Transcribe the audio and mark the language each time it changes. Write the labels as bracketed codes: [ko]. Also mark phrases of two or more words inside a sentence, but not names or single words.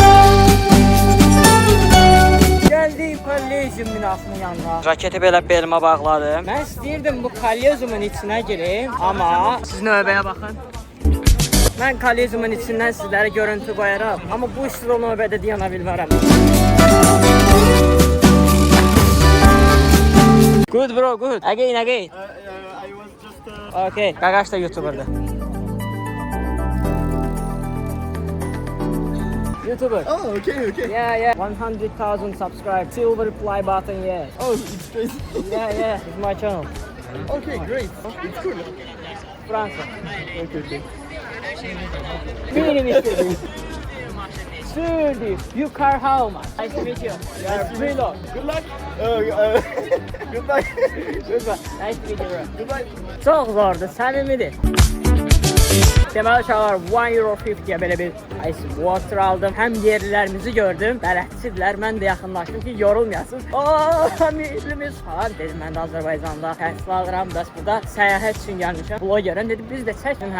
[az] Gəldik kollegium binasının yanına. Raketi belə belimə bağladım. Mən istəyirdim bu kollegiumun içinə girim, amma siz növbəyə baxın. Mən kollegiumun içindən sizlərə görüntü qoyaram, amma bu üstüdə növbədə dayana bilmərəm. [en] Good bro, good. Again. I was just [az] Okay, Qaqaş da YouTuber'dır. YouTuber. [en] Oh, okay. Yeah. 100,000 subscribed. Silver play button, yeah. Oh, it's crazy. Yeah. It's my channel. Okay, great. It's cool. Fransa. Okay. [tr] Benim istediğim. Sturdy. [en] You car how much? Nice to meet you. You are Brilo. Good luck. Good luck. Goodbye. Nice to meet you, bro. Goodbye. [tr] Çok zordu, [az] səmimidir. Deməli uşaqlar 1 euro 50-yə belə bir [en] ice water [az] aldım. Həm yerlilərimizi gördüm, bələdçidirlər. Mən də yaxınlaşdım ki, yorulmayasınız. Millimiz falan dedim, mən də Azərbaycanda təhsil alıram. Bəs burada səyahət üçün gəlmişəm. Blogerim dedi, biz də çəkin.